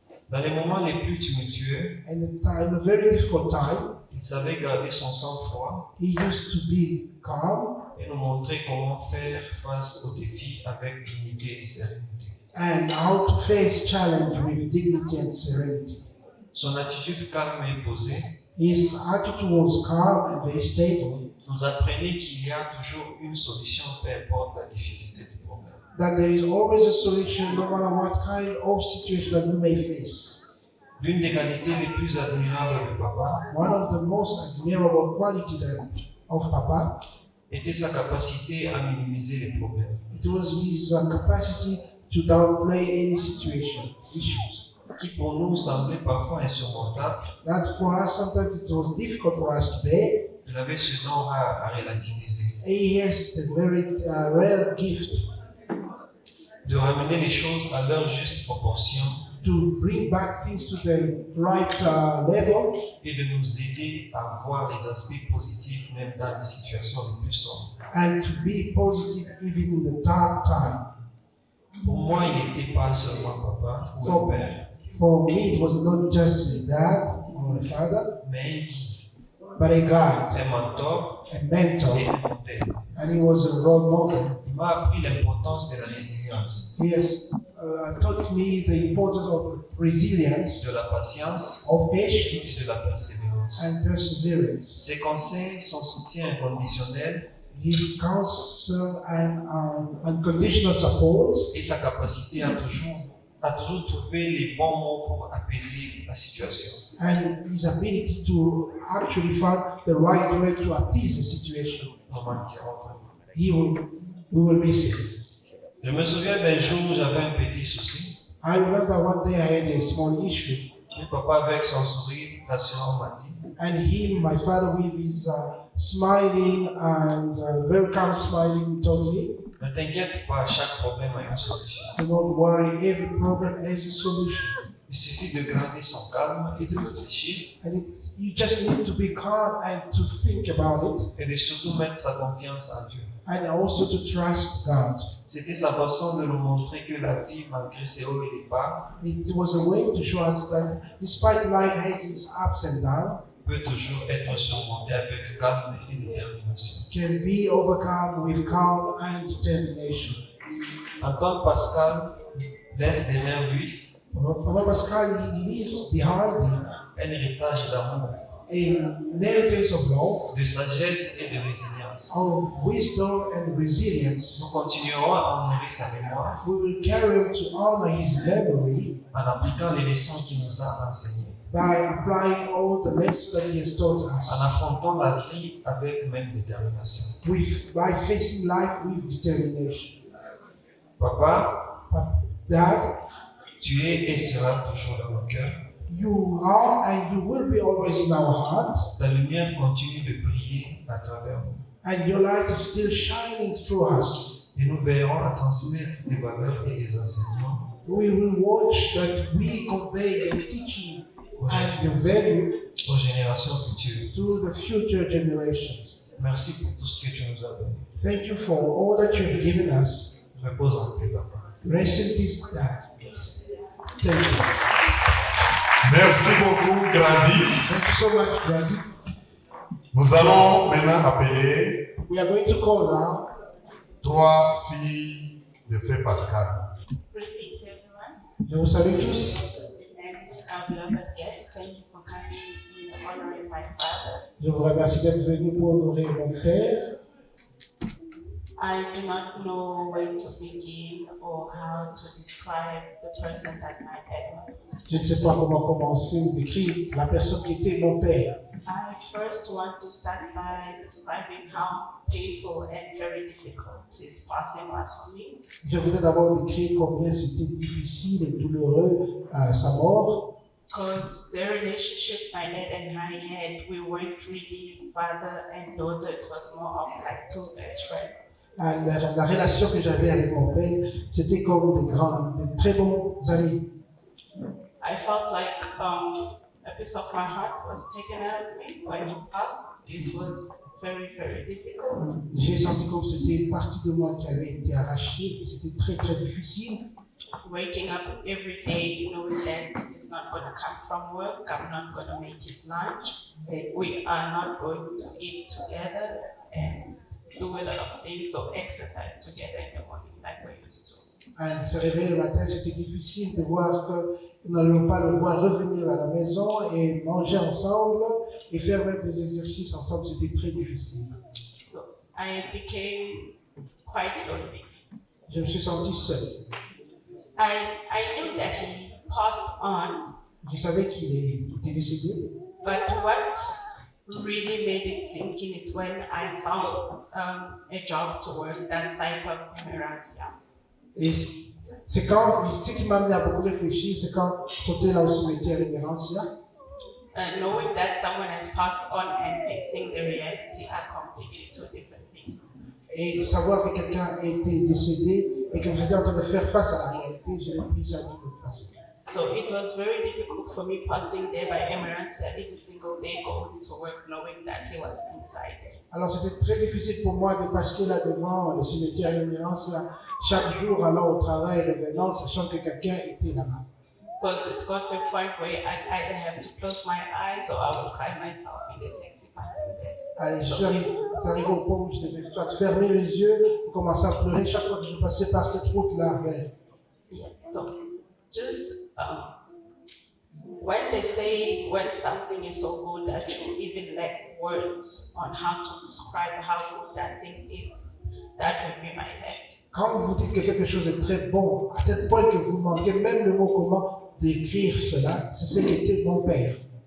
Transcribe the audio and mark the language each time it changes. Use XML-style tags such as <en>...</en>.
<fr>Dans les moments les plus tumultueux,</fr> <en>And in a very difficult time,</en> <fr>il savait garder son sang-froid</fr> <en>he used to be calm</en> <fr>et nous montrer comment faire face aux défis avec dignité et sérénité.</fr> <en>and how to face challenge with dignity and serenity.</en> <fr>Son attitude calme et posée</fr> <en>His attitude was calm and very stable,</en> <fr>nous apprenait qu'il y a toujours une solution, peu importe la difficulté du problème.</fr> <en>that there is always a solution no matter what kind of situation that we may face.</en> <fr>L'une des qualités les plus admirables de Papa</fr> <en>One of the most admirable qualities of Papa,</en> <fr>était sa capacité à minimiser les problèmes,</fr> <en>it was his capacity to downplay any situation, issues.</en> <fr>qui pour nous semblaient parfois insurmontables.</fr> <en>That for us sometimes it was difficult for us to bear.</en> <fr>Il avait ce don rare à relativiser,</fr> <en>He has a very rare gift</en> <fr>de ramener les choses à leur juste proportion</fr> <en>to bring back things to the right level</en> <fr>et de nous aider à voir les aspects positifs même dans les situations les plus sombres.</fr> <en>and to be positive even in the dark time.</en> <fr>Pour moi, il n'était pas seulement papa ou un père,</fr> <en>For me, it was not just a dad or a father,</en> <fr>mais un guide,</fr> <en>but a guide,</en> <fr>un mentor</fr> <en>a</en> <fr>et</fr> <en>mentor,</en> <fr>un modèle.</fr> <en>and he was a role model.</en> <fr>Il m'a appris l'importance de la résilience,</fr> <en>He has taught me the importance of resilience,</en> <fr>de la patience</fr> <en>of</en> <fr>et</fr> <en>patience,</en> <fr>de la persévérance.</fr> <en>and perseverance.</en> <fr>Ses conseils, son soutien inconditionnel</fr> <en>His counsel and unconditional support,</en> <fr>et sa capacité à toujours trouver les bons mots pour apaiser la situation.</fr> <en>and his ability to actually find the right way to appease the situation.</en> <fr>Nous manquerons vraiment.</fr> <en>We will miss it.</en> <fr>Je me souviens d'un jour où j'avais un petit souci.</fr> <en>I remember one day I had a small issue,</en> <fr>Et papa, avec son sourire rassurant, m'a dit</fr> <en>and him, my father, with his smiling and very calm smiling, told me,</en> <fr>ne t'inquiète pas, chaque problème a une solution.</fr> <en>"Do not worry, every problem has a solution,</en> <fr>Il suffit de garder son calme et de réfléchir</fr> <en>and you just need to be calm and to think about it,</en> <fr>et de surtout mettre sa confiance en Dieu.</fr> <en>and also to trust God.</en> <fr>C'était sa façon de nous montrer que la vie, malgré ses hauts et les bas,</fr> <en>It was a way to show us that despite life has its ups and downs,</en> <fr>peut toujours être surmontée avec calme et détermination.</fr> <en>can be overcome with calm and determination.</en> <fr>Antoine Pascal laisse derrière lui</fr> <en>Thomas Pascal, he leaves behind him</en> <fr>un héritage d'amour,</fr> <en>an heritage of love,</en> <fr>de sagesse et de résilience.</fr> <en>of wisdom and resilience.</en> <fr>Nous continuerons à honorer sa mémoire</fr> <en>We will carry on to honor his memory</en> <fr>en appliquant les leçons qu'il nous a enseignées,</fr> <en>by applying all the lessons that he has taught</en> <fr>en</fr> <en>us,</en> <fr>affrontant la vie avec même détermination.</fr> <en>by facing life with determination.</en> <fr>Papa,</fr> <en>Dad,</en> <fr>tu es et seras toujours dans nos cœurs.</fr> <en>you are and you will be always in our hearts,</en> <fr>Ta lumière continue de briller à travers nous.</fr> <en>and your light is still shining through us.</en> <fr>Et nous veillerons à transmettre des valeurs et des enseignements</fr> <en>We will watch that we convey the teaching and the value</en> <fr>aux générations futures.</fr> <en>to the future generations.</en> <fr>Merci pour tout ce que tu nous as donné.</fr> <en>Thank you for all that you've given us.</en> <fr>Repose en paix, Papa.</fr> <en>Rest in peace, Dad. Thank you.</en> <fr>Merci beaucoup, Grandi.</fr> <en>Thank you so much, Grady.</en> <fr>Nous allons maintenant appeler</fr> <en>We are going to call now</en> <fr>3 filles de Frère Pascal.</fr> <en>Greetings, everyone,</en> <fr>Je vous salue tous.</fr> <en>and our beloved guests. Thank you for coming in honoring my father.</en> <fr>Je vous remercie d'être venu pour honorer mon père.</fr> <en>I do not know where to begin or how to describe the person that my dad was.</en> <fr>Je ne sais pas comment commencer ou décrire la personne qui était mon père.</fr> <en>I first want to start by describing how painful and very difficult his passing was for me.</en> <fr>Je voudrais d'abord décrire combien c'était difficile et douloureux sa mort.</fr> <en>Because the relationship my dad and I had, we weren't really father and daughter, it was more of like two best friends.</en> <fr>La relation que j'avais avec mon père, c'était comme des très bons amis.</fr> <en>I felt like a piece of my heart was taken out of me when he passed. It was very, very difficult.</en> <fr>J'ai senti comme c'était une partie de moi qui avait été arrachée et c'était très très difficile.</fr> <en>Waking up every day knowing that he's not going to come from work, I'm not going to make his lunch, we are not going to eat together and do a lot of things or exercise together in the morning like we used to.</en> <fr>Se réveiller le matin, c'était difficile de voir que nous n'allions pas le voir revenir à la maison et manger ensemble et faire même des exercices ensemble, c'était très difficile.</fr> <en>So I became quite lonely.</en> <fr>Je me suis senti seul.</fr> <en>I knew that he passed on,</en> <fr>Je savais qu'il était décédé,</fr> <en>but what really made it sink in it when I found a job to work that side of Merancia.</en> <fr>et c'est quand, ce qui m'a amené à beaucoup réfléchir, c'est quand j'étais là au cimetière Révérencia,</fr> <en>Knowing that someone has passed on and facing the reality are completely two different things.</en> <fr>et savoir que quelqu'un a été décédé et que vous êtes en train de faire face à la réalité, je l'ai pris ça d'une autre façon.</fr> <en>So it was very difficult for me passing there by Emirates every single day, going to work, knowing that he was inside there.</en> <fr>Alors c'était très difficile pour moi de passer là devant le cimetière Révérencia chaque jour allant au travail et revenant, sachant que quelqu'un était là-bas.</fr> <en>Because it got to a point where I'd either have to close my eyes or I would cry myself in the taxi passing there.</en> <fr>Je suis arrivé au point où je devais soit fermer les yeux et commencer à pleurer chaque fois que je passais par cette route-là.</fr> <en>Yeah, so just when they say when something is so good that you even lack words on how to describe how good that thing is, that would be my head.</en> <fr>Quand vous dites que quelque chose est très bon, à tel point que vous manquez même le mot comment décrire cela, c'est ce qu'était mon père.</fr>